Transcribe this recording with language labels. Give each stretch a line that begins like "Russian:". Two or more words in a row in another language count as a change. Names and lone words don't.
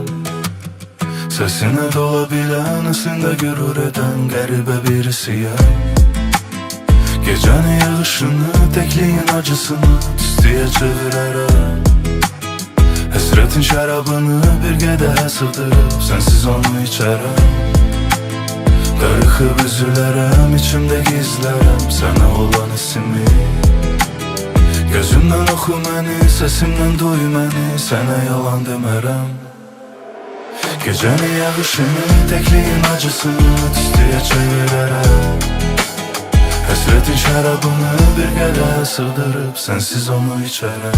Turkish: Sesine dolabilen, aslında gürür eden garibə birisiyim. Gecenin yağışını, tekliğin acısını tüstüye çevirerek
Azerbaijani: Hesretin şarabını bir qədəhə sığdırıb sensiz onu içərəm. Darıxıb üzülərəm, içimdə gizlərəm
Turkish: sana olan hissimi.
Azerbaijani: Gözümdən oxu məni, səsimdən duy məni, sənə yalan demərəm.
Turkish: Gecenin yağışını, tekliğin acısını tüstüye çevirerek
Azerbaijani: Hesretin şarabını bir qədəhə sığdırıb sensiz onu içərəm.